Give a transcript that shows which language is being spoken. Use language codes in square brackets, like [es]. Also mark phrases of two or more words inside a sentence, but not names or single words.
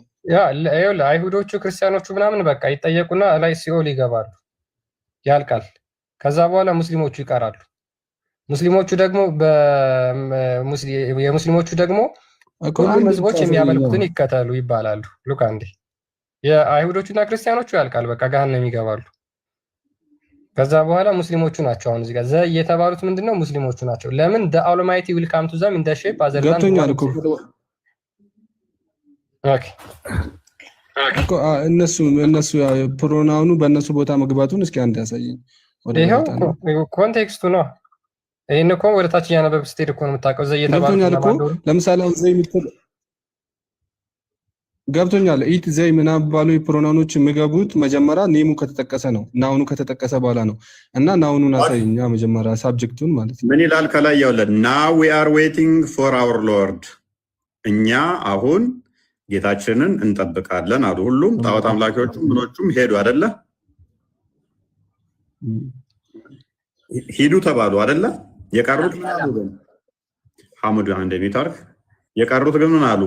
[am] ያ አይሁዶቹ ክርስቲያኖቹ ምናምን በቃ ይጠየቁና ላይ ሲኦል ይገባሉ፣ ያልቃል። ከዛ በኋላ ሙስሊሞቹ ይቀራሉ። ሙስሊሞቹ ደግሞ የሙስሊሞቹ ደግሞ ሁሉም ህዝቦች የሚያመልኩትን ይከተሉ ይባላሉ። ሉክ አንዴ የአይሁዶቹና ክርስቲያኖቹ ያልቃል፣ በቃ ገሃነም ይገባሉ። ከዛ በኋላ ሙስሊሞቹ ናቸው አሁን እዚህ ጋር ዘ የተባሉት ምንድነው? ሙስሊሞቹ ናቸው። ለምን [en] the almighty will come to them in the shape other than [am] ገብቶኛል እኮ እነሱ ፕሮናውኑ በእነሱ ቦታ መግባቱን እስኪ አንድ ያሳየኝ። ይሄው ኮንቴክስቱ ነው። ይሄን እኮ ወደ ታች እያነበብክ ስትሄድ እኮ ነው የምታውቀው። ዘይ ገብቶኛል እኮ ለምሳሌ ዘይ ምትል ገብቶኛል። [en] it they [am] ምናምን ባሉ ፕሮናውኖች የሚገቡት መጀመሪያ ኔሙ ከተጠቀሰ ነው፣ ናውኑ ከተጠቀሰ በኋላ ነው። እና ናውኑን አሳይኛ መጀመሪያ ሳብጀክቱን ማለት ነው። ምን ይላል ከላይ ያውለን [en] now we are waiting for our lord [am] እኛ አሁን ጌታችንን እንጠብቃለን አሉ። ሁሉም ጣዖት አምላኪዎቹም ምኖቹም ሄዱ አይደለ? ሂዱ ተባሉ አይደለ? የቀሩት ምን አሉ? ሐሙድ እንደሚታርፍ የቀሩት ግን ምን አሉ?